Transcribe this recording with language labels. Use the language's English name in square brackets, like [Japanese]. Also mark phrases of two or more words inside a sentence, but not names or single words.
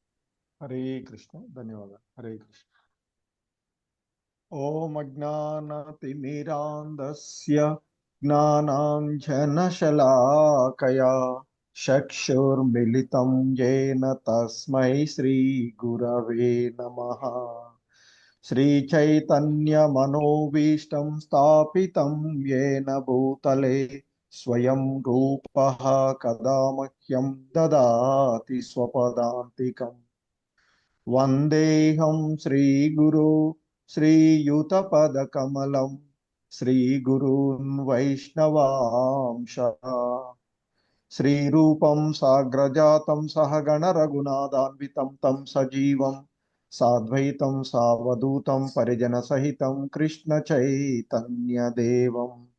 [Sanskrit] हरे कृष्ण. ధన్యవాదాలు. हरे कृष्ण। ॐ अज्ञानतिमिरान्धस्य ज्ञानाञ्जनशलाकया चक्षुर्मिलितं येन तस्मै श्री गुरवे नमः. श्रीचैतन्यमनोभीष्टं स्थापितं येन भूतले स्वयं रूपः कदा मह्यं ददाति स्वपदान्तिकम् वन्देऽहं श्रीगुरो श्रीयुतपदकमलं श्रीगुरून् वैष्णवांशः श्रीरूपं साग्रजातं सहगण रघुनाथान्वितं तं सजीवं साद्वैतं सावधूतं परिजनसहितं कृष्णचैतन्यदेवं